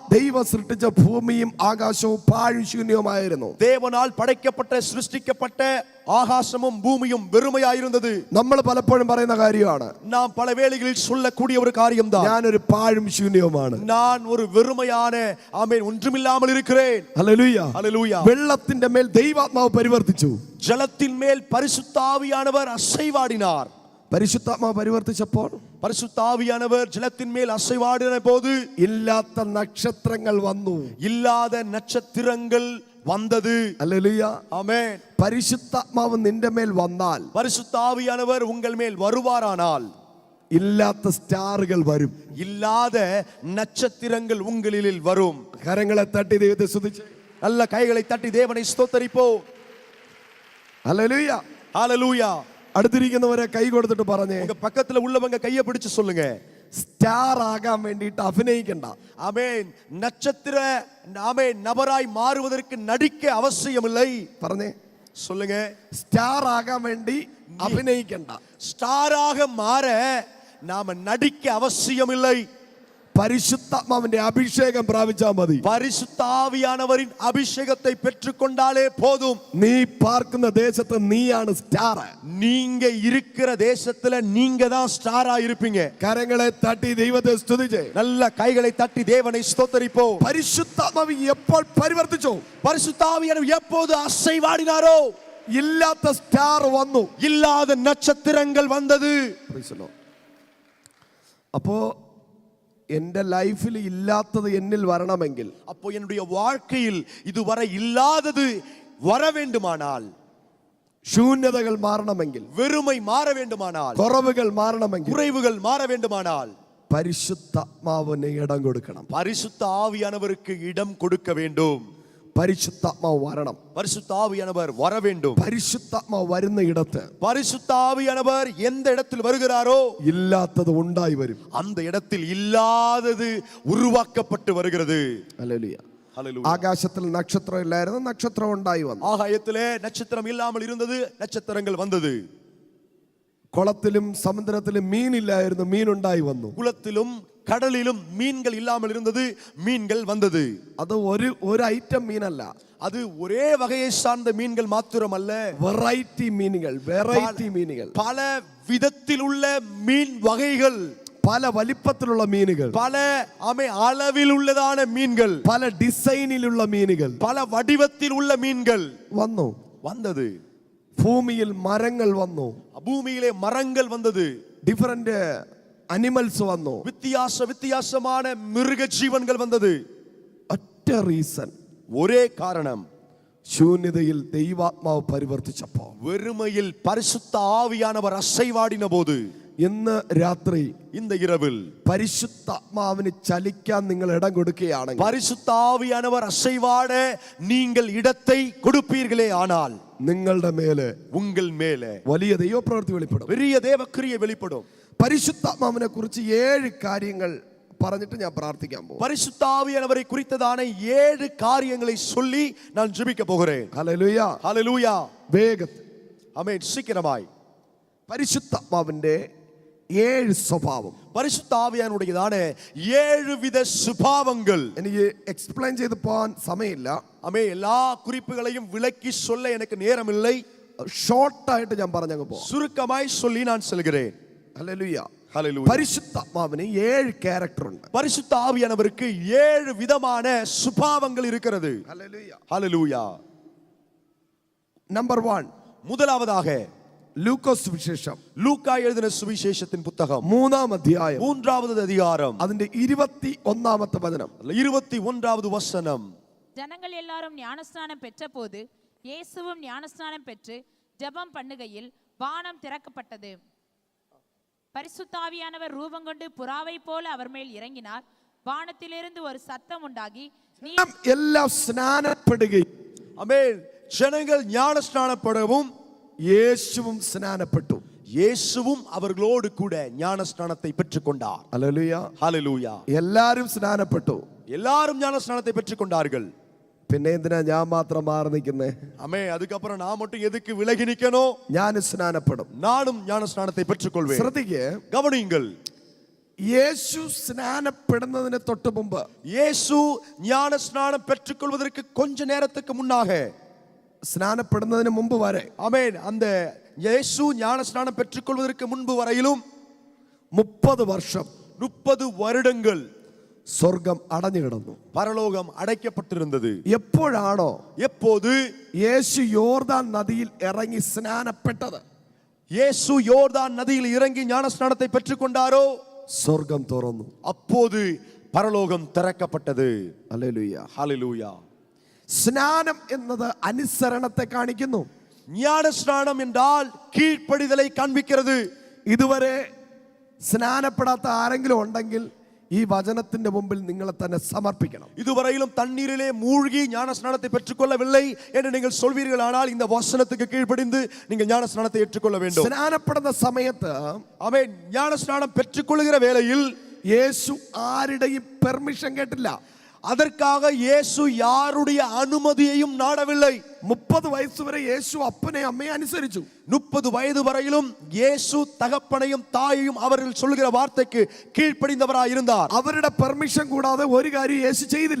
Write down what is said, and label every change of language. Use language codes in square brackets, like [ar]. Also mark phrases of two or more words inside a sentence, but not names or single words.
[ml] ദൈവം സൃഷ്ടിച്ച ഭൂമിയും ആകാശവും പാഴും ശൂന്യവുമായിരുന്നു. [ta] தேவனால் படைக்கப்பட்ட சிருஷ்டிக்கப்பட்ட ஆகாசமும் பூமியும் வெறுமையாயிருந்தது. [ml] നമ്മൾ പലപ്പോഴും പറയുന്ന കാര്യമാണ്. [ta] நாம் பல வேளைகளில் சொல்லக்கூடிய ஒரு காரியம் தான். [ml] ഞാനൊരു പാഴും ശൂന്യവുമാണ്. [ta] நான் ஒரு வெறுமையான ஆமென் ஒன்றுமில்லாமல் இருக்கிறேன். [ml] ഹല്ലേലൂയ. [ta] ஹல்லேலூயா. [ml] വെള്ളത്തിന്റെ മേൽ ദൈവാത്മാവ് പരിവർത്തിച്ചു. [ta] ஜலத்தின் மேல் பரிசுத்த ஆவியானவர் அசைவாடினார். [ml] പരിശുദ്ധാത്മാവ് പരിവർത്തിച്ചപ്പോൾ [ta] பரிசுத்த ஆவியானவர் ஜலத்தின் மேல் அசைவாடின போது [ml] ഇല്ലാത്ത നക്ഷത്രങ്ങൾ വന്നു. [ta] இல்லாத நட்சத்திரங்கள் வந்தது. [ml] ഹല്ലേലൂയ. [ta] ஆமென். [ml] പരിശുദ്ധാത്മാവ് നിന്റെ മേൽ വന്നാൽ, [ta] பரிசுத்த ஆவியானவர் உங்கள் மேல் வருவாரானால் [ml] ഇല്ലാത്ത സ്റ്റാറുകൾ വരും. [ta] இல்லாத நட்சத்திரங்கள் உங்களில் வரும். [ml] കരങ്ങളെ തട്ടി ദൈവത്തെ സ്തുതിച്ച് [ta] நல்ல கைகளை தட்டி தேவனை ஸ்தோத்தரிப்போம். [ml] ഹല്ലേലൂയ. [ta] ஹல்லேலூயா. [ml] അടുത്തിരിക്കുന്നവരെ കൈ കൊടുത്തിട്ട് പറഞ്ഞേ, [ta] உங்க பக்கத்துல உள்ளவங்க கையை பிடிச்சு சொல்லுங்க. [ml] സ്റ്റാർ ആകാൻ വേണ്ടിയിട്ട് അഭിനയിക്കണ്ട. [ta] ஆமென். நட்சத்திர ஆமென் நபராய் மாறுவதற்கு நடிக்க அவசியமில்லை. [ml] പറഞ്ഞേ, [ta] சொல்லுங்க. [ml] സ്റ്റാർ ആകാൻ വേണ്ടി അഭിനയിക്കണ്ട. [ta] ஸ்டாராக மாற நாம நடிக்க அவசியமில்லை. [ml] പരിശുദ്ധാത്മാവിന്റെ അഭിഷേകം പ്രാപിച്ചാൽ മതി. [ta] பரிசுத்த ஆவியானவரின் அபிஷேகத்தை பெற்றுக்கொண்டாலே போதும். [ml] നീ പാർക്കുന്ന ദേശത്ത് നീയാണ് സ്റ്റാർ. [ta] நீங்க இருக்கிற தேசத்துல நீங்க தான் ஸ்டாரா இருப்பீங்க. [ml] കരങ്ങളെ തട്ടി ദൈവത്തെ സ്തുതിച്ച് [ta] நல்ல கைகளை தட்டி தேவனை ஸ்தோத்தரிப்போம். [ml] പരിശുദ്ധാത്മാവ് എപ്പോൾ പരിവർത്തിച്ചോ, [ta] பரிசுத்த ஆவியானவர் எப்போது அசைவாடினாரோ [ml] ഇല്ലാത്ത സ്റ്റാർ വന്നു. [ta] இல்லாத நட்சத்திரங்கள் வந்தது. [ml] അപ്പോ എന്റെ ലൈഫിൽ ഇല്ലാത്തത് എന്നിൽ വരണമെങ്കിൽ, [ta] அப்போ என்னுடைய வாழ்க்கையில் இதுவரை இல்லாதது வர வேண்டுமானால், [ml] ശൂന്യതകൾ മാറണമെങ്കിൽ, [ta] வெறுமை மாற வேண்டுமானால், [ml] കുറവുകൾ മാറണമെങ്കിൽ, [ta] குறைவுகள் மாற வேண்டுமானால் [ml] പരിശുദ്ധാത്മാവിന് ഇടം കൊടുക്കണം. [ta] பரிசுத்த ஆவியானவருக்கு இடம் கொடுக்க வேண்டும். [ml] പരിശുദ്ധാത്മാവ് വരണം. [ta] பரிசுத்த ஆவியானவர் வர வேண்டும். [ml] പരിശുദ്ധാത്മാവ് വരുന്ന ഇടത്ത് [ta] பரிசுத்த ஆவியானவர் எந்த இடத்தில் வருகிறாரோ [ml] ഇല്ലാത്തത് ഉണ്ടായി വരും. [ta] அந்த இடத்தில் இல்லாதது உருவாக்கப்பட்டு வருகிறது. [ml] ഹല്ലേലൂയ. [ta] ஹல்லேலூயா. [ml] ആകാശത്തിൽ നക്ഷത്രം ഇല്ലായിരുന്നു, നക്ഷത്രം ഉണ്ടായി വന്നു. [ta] ஆகாயத்திலே நட்சத்திரம் இல்லாமல் இருந்தது, நட்சத்திரங்கள் வந்தது. [ml] കുളത്തിലും സമുദ്രത്തിലും മീനില്ലായിരുന്നു, മീനുണ്ടായി വന്നു. [ta] குளத்திலும் கடலிலும் மீன்கள் இல்லாமல் இருந்தது, மீன்கள் வந்தது. [ml] അത് ഒരു ഐറ്റം മീനല്ല, [ta] அது ஒரே வகையை சார்ந்த மீன்கள் மாத்திரமல்ல, [ml] വെറൈറ്റി മീനുകൾ, വെറൈറ്റി മീനുകൾ, [ta] பல விதத்தில் உள்ள மீன் வகைகள், [ml] പല വലിപ്പത്തിലുള്ള മീനുകൾ, [ta] பல அளவில் உள்ளதான மீன்கள், [ml] പല ഡിസൈനിലുള്ള മീനുകൾ, [ta] பல வடிவத்தில் உள்ள மீன்கள் [ml] വന്നത്. ഭൂമിയിൽ മരങ്ങൾ വന്നു, [ta] பூமியிலே மரங்கள் வந்தது, [en] different animals [ml] വന്നു, [ta] வித்தியாசமான மிருக ஜீவன்கள் வந்தது. [ml] ഒറ്റ റീസൺ, [ta] ஒரே காரணம், [ml] ശൂന്യതയിൽ ദൈവാത്മാവ് പരിവർത്തിച്ചപ്പോ, [ta] வெறுமையில் பரிசுத்த ஆவியானவர் அசைவாடின போது, [ml] ഇന്ന് രാത്രി, [ta] இந்த இரவில் [ml] പരിശുദ്ധാത്മാവിന് ചലിക്കാൻ നിങ്ങൾ ഇടം കൊടുക്കുകയാണെങ്കിൽ, [ta] பரிசுத்த ஆவியானவர் அசைவாட நீங்கள் இடத்தை கொடுப்பீர்களே ஆனால், [ml] നിങ്ങളുടെ മേലെ, [ta] உங்கள் மேலே [ml] വലിയ ദൈവപ്രവൃത്തി വെളിപ്പെടും, [ta] பெரிய தேவக்கிரியை வெளிப்படும். [ml] പരിശുദ്ധാത്മാവിനെ കുറിച്ച് 7 കാര്യങ്ങൾ പറഞ്ഞിട്ട് ഞാൻ പ്രാർത്ഥിക്കാൻ പോകും. [ta] பரிசுத்த ஆவியானவரை குறித்ததான 7 காரியங்களை சொல்லி நான் ஜெபிக்க போகிறேன். [ml] ഹല്ലേലൂയ, [ta] ஹல்லேலூயா. [ml] വേഗത്തിൽ. [ta] ஆமென். சீக்கிரமாய். [ml] പരിശുദ്ധാത്മാവിന്റെ 7 സ്വഭാവം, [ta] பரிசுத்த ஆவியானுடையதான 7 வித சுபாவங்கள். [ml] എനിക്ക് എക്സ്പ്ലെയിൻ ചെയ്ത് പോകാൻ സമയമില്ല. [ta] ஆமென். எல்லா குறிப்புகளையும் விளக்கி சொல்ல எனக்கு நேரம் இல்லை. [ml] ഷോർട്ടായിട്ട് ഞാൻ പറഞ്ഞങ്ങ് പോകാം. [ta] சுருக்கமாய் சொல்லி நான் செல்கிறேன். [ml] ഹല്ലേലൂയ, [ta] ஹல்லேலூயா. [ml] പരിശുദ്ധാത്മാവിന് 7 ക്യാരക്ടർ ഉണ്ട്. [ta] பரிசுத்த ஆவியானவருக்கு 7 விதமான சுபாவங்கள் இருக்கிறது. [ml] ഹല്ലേലൂയ. [ta] ஹல்லேலூயா. [ml] നമ്പർ 1, [ta] முதலாவதாக [ml] ലൂക്കോസ് സുവിശേഷം, [ta] லூக்கா எழுதின சுவிசேஷத்தின் புத்தகம் [ml] 3-ാം അധ്യായം, [ta] 3வது அதிகாரம், [ml] അതിന്റെ 21-ാമത്തെ വചനം. [ta] 21வது வசனம். ஜனங்கள் எல்லாரும் ஞானஸ்நானம் பெற்ற போது இயேசுவும் ஞானஸ்நானம் பெற்று ஜெபம் பண்ணுகையில் வானம் திறக்கப்பட்டது. பரிசுத்தாவியானவர் ரூபங்கொண்டு புறாவை போல அவர் மேல் இறங்கினார். வானத்திலிருந்து ஒரு சத்தம் உண்டாகி, [ml] എല്ലാം സ്നാനപ്പെടുകയും, [ta] ஆமென். ஜனங்கள் ஞானஸ்நானப்படவும் [ml] യേശുവും സ്നാനപ്പെട്ടു. [ta] இயேசுவும் அவர்களோடு கூட ஞானஸ்நானத்தை பெற்றுக்கொண்டார். [ml] ഹല്ലേലൂയ, [ta] ஹல்லேலூயா. [ml] എല്ലാരും സ്നാനപ്പെട്ടു. [ta] எல்லாரும் ஞானஸ்நானத்தை பெற்றுக்கொண்டார்கள். [ml] പിന്നെ എന്തിനാ ഞാൻ മാത്രം മാറി നിൽക്കുന്നേ? [ta] ஆமென். அதுக்கப்புறம் நான் மட்டும் எதுக்கு விலகி நிக்கணும்? [ml] ഞാൻ സ്നാനപ്പെടും. [ta] நானும் ஞானஸ்நானத்தை பெற்றுக்கொள்வேன். [ml] ശ്രദ്ധിക്കേ, [ta] கவனியுங்கள். [ml] യേശു സ്നാനപ്പെടുന്നതിന് തൊട്ട് മുമ്പ്, [ta] இயேசு ஞானஸ்நானம் பெற்றுக்கொள்வதற்கு கொஞ்ச நேரத்துக்கு முன்னாக, [ml] സ്നാനപ്പെടുന്നതിന് മുമ്പ് വരെ, [ta] ஆமென், அந்த இயேசு ஞானஸ்நானம் பெற்றுக்கொள்வதற்கு முன்பு வரையிலும் [ml] 30 വർഷം [ta] 30 வருடங்கள் [ml] സ്വർഗം അടഞ്ഞു കിടന്നു. [ta] பரலோகம் அடைக்கப்பட்டிருந்தது. [ml] എപ്പോഴാണോ [ta] எப்போது [ml] യേശു യോർദാൻ നദിയിൽ ഇറങ്ങി സ്നാനപ്പെട്ടത്, [ta] இயேசு யோர்தான் நதியில் இறங்கி ஞானஸ்நானத்தை பெற்றுக்கொண்டாரோ, [ml] സ്വർഗം തുറന്നു. [ta] அப்போது பரலோகம் திறக்கப்பட்டது. [ml] ഹല്ലേലൂയ. [ta] ஹல்லேலூயா. [ml] സ്നാനം എന്നത് അനുസരണത്തെ കാണിക്കുന്നു. [ta] ஞானஸ்நானம் என்றால் கீழ்ப்படிதலை காண்பிக்கிறது. [ml] ഇതുവരെ സ്നാനപ്പെടാത്ത ആരെങ്കിലും ഉണ്ടെങ്കിൽ ഈ വചനത്തിന്റെ മുമ്പിൽ നിങ്ങളെ തന്നെ സമർപ്പിക്കണം. [ta] இதுவரையிலும் தண்ணீரிலே மூழ்கி ஞானஸ்நானத்தை பெற்றுக்கொள்ளவில்லை என்று நீங்கள் சொல்வீர்கள், ஆனால் இந்த வசனத்துக்கு கீழ்ப்படிந்து நீங்கள் ஞானஸ்நானத்தை ஏற்றுக்கொள்ள வேண்டும். [ml] സ്നാനപ്പെടുന്ന സമയത്ത്, [ta] ஆமென், ஞானஸ்நானம் பெற்றுக்கொள்கிற வேளையில் [ml] യേശു ആരുടെയും പെർമിഷൻ കേട്ടില്ല. [ta] அதற்காக இயேசு யாருடைய அனுமதியையும் நாடவில்லை. [ml] 30 വയസ്സ് വരെ യേശു അപ്പനെയും അമ്മയെ അനുസരിച്ചു. [ta] 30 வயது வரையிலும் இயேசு தகப்பனையும் தாயையும் அவர்கள் சொல்லுகிற வார்த்தைக்கு கீழ்ப்படிந்தவராய் இருந்தார். [ml] അവരുടെ പെർമിഷൻ കൂടാതെ ഒരു കാര്യം യേശു ചെയ്തില്ല.